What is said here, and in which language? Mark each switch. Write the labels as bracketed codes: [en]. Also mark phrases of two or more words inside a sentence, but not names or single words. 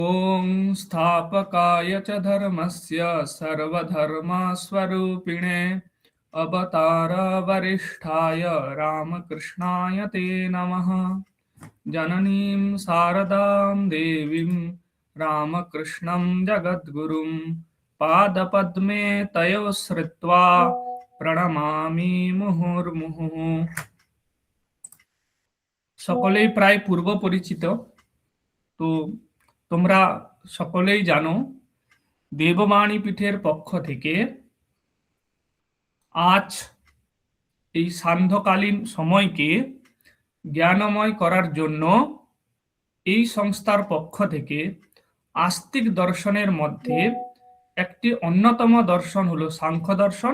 [sa] ॐ स्थापकाय च धर्मस्य सर्वधर्मस्वरूपिणे अवतारवरिष्ठाय रामकृष्णाय ते नमः। जननीं शारदां देवीं रामकृष्णं जगद्गुरुं पादपद्मे तयोः श्रित्वा प्रणमामि मुहुर्मुहुः। [bn] সকলেই প্রায় পূর্ব পরিচিত। তো তোমরা সকলেই জানো দেববাণী পীঠের পক্ষ থেকে আজ এই সান্ধ্যকালীন সময়কে জ্ঞানময় করার জন্য এই সংস্থার পক্ষ থেকে আস্তিক দর্শনের মধ্যে একটি অন্যতম দর্শন হলো সাংখ্য দর্শন।